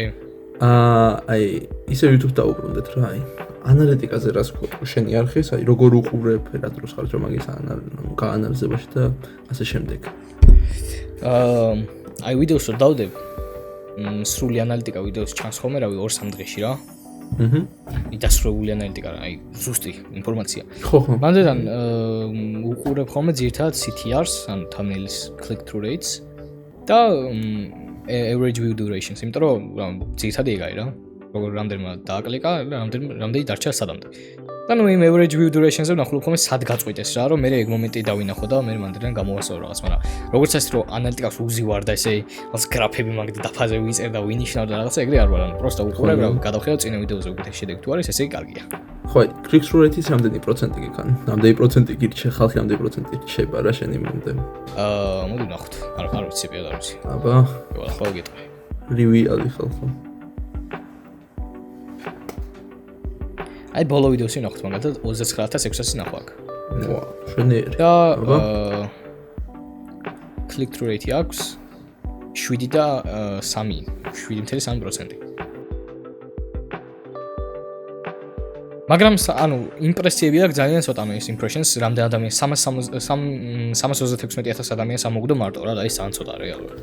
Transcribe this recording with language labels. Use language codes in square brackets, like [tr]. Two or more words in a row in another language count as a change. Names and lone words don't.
[ka] აი ისე YouTube დაუბრუნდეთ რა, აი ანალიტიკაზე რას გვყვა შენი არხის, აი როგორ უყურებ, რა დროს ხარ რომ მაგის გაანალიზებაში და ასე შემდეგ. აი ვიდეოს რო დავდებ, სრული ანალიტიკა ვიდეოს ჩანს ხოლმე, რავი 2-3 დღეში რა. დასრულებული ანალიტიკა, აი ზუსტი ინფორმაცია. ხო. მანდიდან უყურებ ხოლმე ძირითადად CTR-ს, ანუ [en] thumbnails click through rates [ka] და [en] average view durations, [ka] იმიტომ რომ ძირითადად ეგ არის რა. როგორ რამდენმა დააკლიკა, რამდენი დარჩა სადამდე. და ნუ იმ [en] average view durations-ზე [ka] ვნახულობ ხოლმე სად გაწყვეტეს რა, რომ მე ეგ მომენტი დავინახო და მე მანდიდან გამოვასწორო რაღაც, მაგრამ როგორც ასე რომ ანალიტიკას უზივარ და ესე რაღაც გრაფები მაგ დაფაზე ვიწერ და ვინიშნავ და რაღაცა ეგრე არ ვარ, ანუ პროსტა უყურებ რა, გადავხედავ წინა ვიდეოზე უკეთეს შედეგი თუ არის, ესე იგი კარგია. ხო, [en] click through rate-ის [ka] რამდენი პროცენტი გიქან? რამდენი პროცენტი გირჩე ხალხი, რამდენი პროცენტი რჩება რა შენი მომენტი? მოდი ვნახოთ. არ ვიცი პიად არ ვიცი. აბა, ხო გეტყვი. რივიალი ხალხო. აი ბოლო ვიდეოსი ვნახოთ მაგალითად 29600 ნახვა აქ. ვა, შენიერი. და [en] click through rate [ka] აქვს 7 და 3, 7.3%. მაგრამ ანუ იმპრესიები აქვს ძალიან ცოტა მე ის impressions, რამდენ ადამიანს 336,000 ადამიანს ამოგდო მარტო რა და ის ძალიან ცოტა რეალურად.